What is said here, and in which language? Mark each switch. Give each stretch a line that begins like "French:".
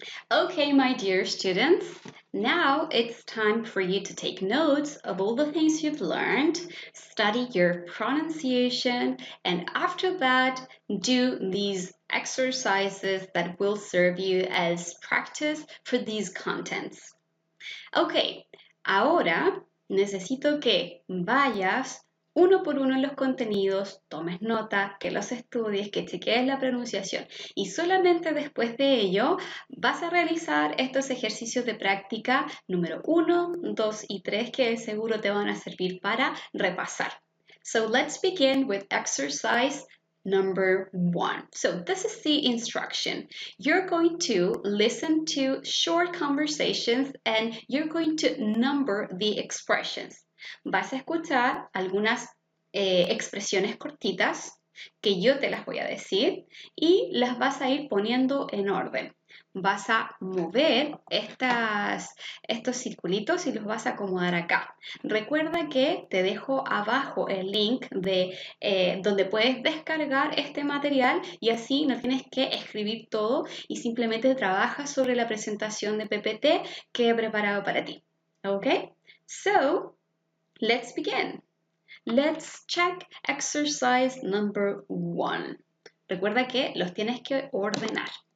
English: Okay, my dear students, now it's time for you to take notes of all the things you've learned, study your pronunciation, and after that, do these exercises that will serve you as practice for these contents.
Spanish: Ok, ahora necesito que vayas uno por uno en los contenidos, tomes nota, que los estudies, que chequees la pronunciación y solamente después de ello vas a realizar estos ejercicios de práctica número 1, 2 y 3 que seguro te van a servir para repasar.
English: So let's begin with exercise number 1. So this is the instruction. You're going to listen to short conversations and you're going to number the expressions.
Spanish: Vas a escuchar algunas expresiones cortitas que yo te las voy a decir y las vas a ir poniendo en orden. Vas a mover estos circulitos y los vas a acomodar acá. Recuerda que te dejo abajo el link de donde puedes descargar este material y así no tienes que escribir todo y simplemente trabajas sobre la presentación de PPT que he preparado para ti.
English: Okay? So, let's begin. Let's check exercise number 1.
Spanish: Recuerda que los tienes que ordenar.